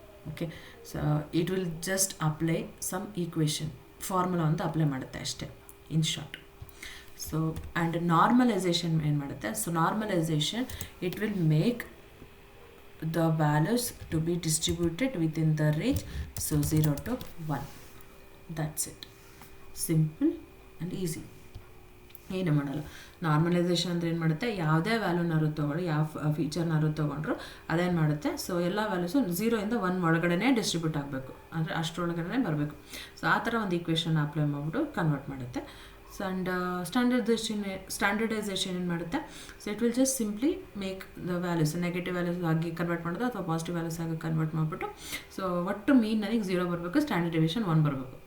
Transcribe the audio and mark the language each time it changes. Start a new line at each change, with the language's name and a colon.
English: okay, so it will just apply some equation formula
Kannada: ಅಂತ apply ಮಾಡುತ್ತೆ ಅಷ್ಟೇ
English: In short. So and normalisation
Kannada: ಏನು ಮಾಡುತ್ತೆ,
English: So normalisation it will make the values to be distributed within the range, so 0 to 1. That's it, simple and easy.
Kannada: ಏನು ಮಾಡಲ್ಲ. Normalisation ಅಂದರೆ ಏನು ಮಾಡುತ್ತೆ, ಯಾವುದೇ ವ್ಯಾಲ್ಯೂನಾದ್ರು ತೊಗೊಳ್ಳಿ, ಯಾವ ಫೀಚರ್ನಾದ್ರು ತೊಗೊಂಡ್ರು ಅದೇನು ಮಾಡುತ್ತೆ, ಸೊ ಎಲ್ಲ ವ್ಯಾಲ್ಯೂಸು 0 ಇಂದ 1 ಒಳಗಡೆ ಡಿಸ್ಟ್ರಿಬ್ಯೂಟ್ ಆಗಬೇಕು, ಅಂದರೆ ಅಷ್ಟರೊಳಗಡೆ ಬರಬೇಕು. ಸೊ ಆ ಥರ ಒಂದು ಈಕ್ವೇಷನ್ ಅಪ್ಲೈ ಮಾಡಿಬಿಟ್ಟು ಕನ್ವರ್ಟ್ ಮಾಡುತ್ತೆ. ಸೊ ಆ್ಯಂಡ್ ಸ್ಟ್ಯಾಂಡರ್ಡೈಸೇಷನ್ ಏನು ಮಾಡುತ್ತೆ,
English: so it will just simply make the values
Kannada: negative values ಆಗಿ ಕನ್ವರ್ಟ್ ಮಾಡೋದು ಅಥವಾ ಪಾಸಿಟಿವ್ ವ್ಯಾಲ್ಯೂಸ್ ಆಗಿ ಕನ್ವರ್ಟ್ ಮಾಡಿಬಿಟ್ಟು ಸೊ ಒಟ್ಟು ಮೀನ್ ನನಗೆ 0 ಬರಬೇಕು, ಸ್ಟ್ಯಾಂಡರ್ಡ್ ಡಿವಿಯೇಷನ್ 1 ಬರಬೇಕು.